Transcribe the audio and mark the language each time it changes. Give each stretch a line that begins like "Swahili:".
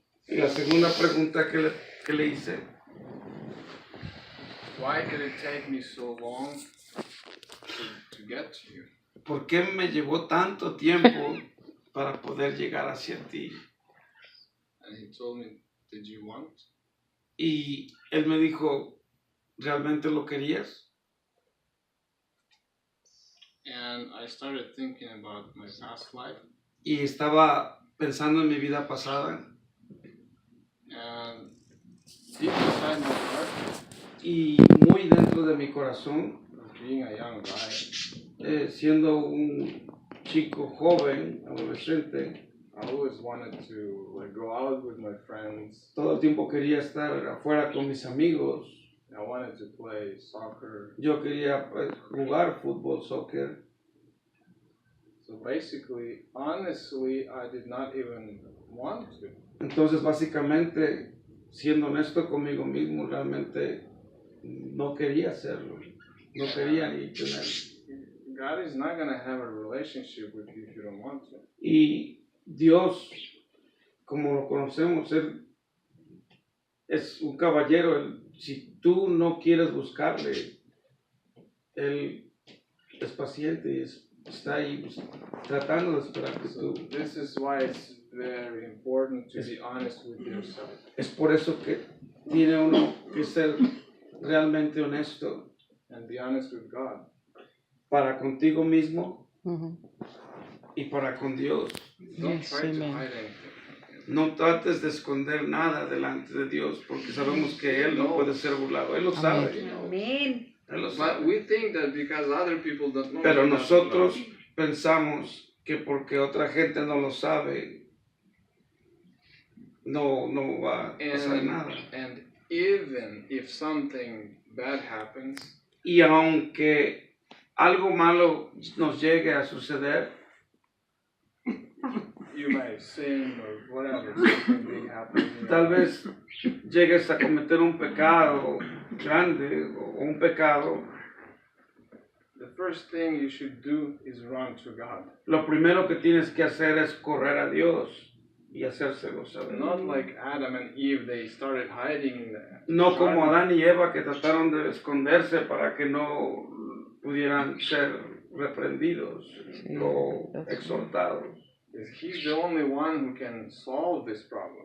Spanish: Y la segunda pregunta que le hice.
English: Why did it take me so long to get to you?
Spanish: ¿Por qué me llevó tanto tiempo para poder llegar hacia ti?
English: And he told me, did you want?
Spanish: Y él me dijo, ¿realmente lo querías?
English: And I started thinking about my past life.
Spanish: Y estaba pensando en mi vida pasada.
English: And deep inside my heart,
Spanish: y muy dentro de mi corazón,
English: being a young guy,
Spanish: siendo un chico joven, adolescente,
English: I always wanted to go out with my friends.
Spanish: Todo el tiempo quería estar afuera con mis amigos.
English: I wanted to play soccer.
Spanish: Yo quería jugar fútbol, soccer.
English: So basically, honestly, I did not even want to.
Spanish: Entonces, básicamente, siendo honesto conmigo mismo, realmente no quería hacerlo. No quería ni tener.
English: God is not going to have a relationship with you if you don't want to.
Spanish: Y Dios, como lo conocemos, Él es un caballero. Si tú no quieres buscarle, Él es paciente y está ahí tratando de esperar que tú.
English: This is why it's very important to be honest with yourself.
Spanish: Es por eso que tiene uno que ser realmente honesto.
English: And be honest with God.
Spanish: Para contigo mismo y para con Dios.
English: Don't try to hide anything.
Spanish: No trates de esconder nada delante de Dios, porque sabemos que Él no puede ser burlado. Él lo sabe. Amén. Él lo sabe.
English: But we think that because other people don't know.
Spanish: Pero nosotros pensamos que porque otra gente no lo sabe, no va a pasar nada.
English: And even if something bad happens,
Spanish: y aunque algo malo nos llegue a suceder,
English: you may sin or whatever, something big happens.
Spanish: Tal vez llegues a cometer un pecado grande o un pecado.
English: The first thing you should do is run to God.
Spanish: Lo primero que tienes que hacer es correr a Dios y hacérselo saber.
English: Not like Adam and Eve, they started hiding in the
Spanish: No como Adán y Eva que trataron de esconderse para que no pudieran ser reprendidos o exhortados.
English: He's the only one who can solve this problem.